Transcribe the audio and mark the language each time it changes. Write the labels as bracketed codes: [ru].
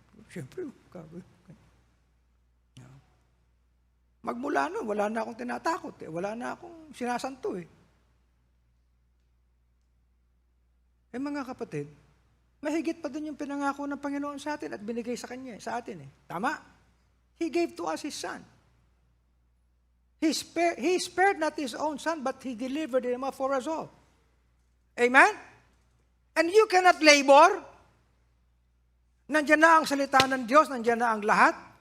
[tl] Siyempre, magmula nun, wala na akong tinatakot eh. Wala na akong sinasanto eh. Mga kapatid, mahigit pa dun yung pinangako ng Panginoon sa atin at binigay sa Kanya, sa atin eh. [en] Tama? He gave to us His Son. He spared not His own Son, but He delivered Him up for us all. Amen? And you cannot labor. [tl] Nandiyan na ang salita ng Diyos, nandiyan na ang lahat.